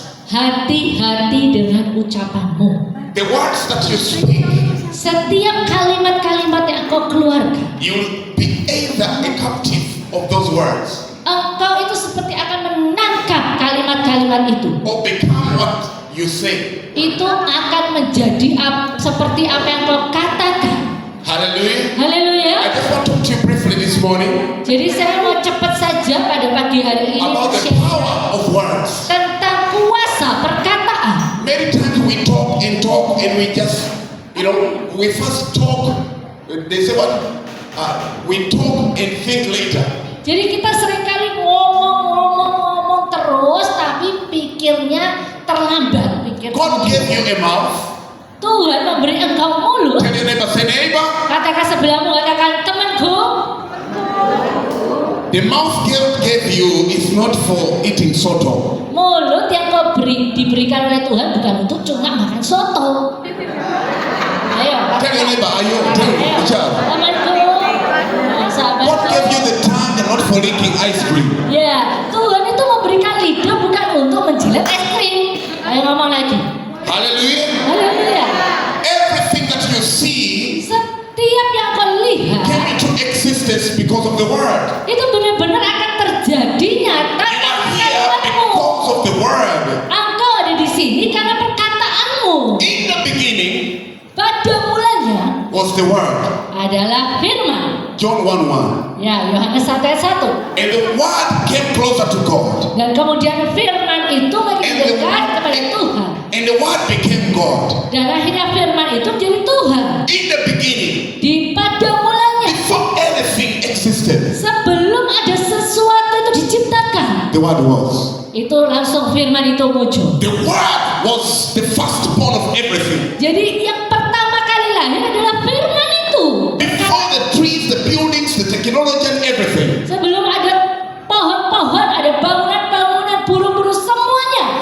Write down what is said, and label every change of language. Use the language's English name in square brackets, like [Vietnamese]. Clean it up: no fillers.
[Indonesian] Hati-hati dengan ucapanmu. [English] The words that you speak, [Indonesian] Setiap kalimat-kalimat yang engkau keluarkan, [English] you'll be either a captive of those words [Indonesian] engkau itu seperti akan menangkap kalimat-kalimat itu. [English] or become what you say. [Indonesian] Itu akan menjadi seperti apa yang kau katakan. [English] Hallelujah. [Indonesian] Haleluya. [English] I just want to talk to you briefly this morning [Indonesian] Jadi saya mau cepat saja pada pagi hari ini [English] about the share power of words. [Indonesian] tentang kuasa perkataan. [English] Many times we talk and we just, we first talk, they say what? We talk and think later. [Indonesian] Jadi kita seringkali ngomong terus, tapi pikirnya terlambat. [English] God gave you a mouth. [Indonesian] Tuhan memberi engkau mulut. [English] Tell your neighbor, say neighbor. [Indonesian] Katakan sebelahmu, katakan temanku. [English] The mouth God gave you is not for eating soto. [Indonesian] Mulut yang kau diberikan oleh Tuhan bukan untuk cuma makan soto. Ayo. [English] Tell your neighbor, are you? Tell [Indonesian] Ayo, [English] each other. [Indonesian] temanku. Sahabatku. [English] God gave you the tongue and not for licking ice cream. [Indonesian] Ya, Tuhan itu memberikan lidah bukan untuk menjilat es krim. Ayo ngomong lagi. [English] Hallelujah. [Indonesian] Haleluya. [English] Everything that you see [Indonesian] Setiap yang kau lihat [English] came into existence because of the word. [Indonesian] itu benar-benar akan terjadi nyata [English] You are [Indonesian] karena [English] here [Indonesian] kalimatmu. [English] because of the word. [Indonesian] Engkau ada di sini karena perkataanmu. [English] In the beginning [Indonesian] Pada mulanya [English] was the word. [Indonesian] adalah firman. [English] John 1:1. [Indonesian] Ya, Yohanes 1 ayat 1. [English] And the word came closer to God. [Indonesian] Dan kemudian firman itu makin dekat kepada Tuhan. [English] And the word became God. [Indonesian] Dan akhirnya firman itu menjadi Tuhan. [English] In the beginning, [Indonesian] Di pada mulanya, [English] before anything existed, [Indonesian] sebelum ada sesuatu itu diciptakan, [English] the word was. [Indonesian] itu langsung firman itu muncul. [English] The word was the firstborn of everything. [Indonesian] Jadi yang pertama kali lahir adalah firman itu. [English] Before the trees, the buildings, the technology and everything. [Indonesian] Sebelum ada pohon-pohon, ada bangunan-bangunan, burung-burung, semuanya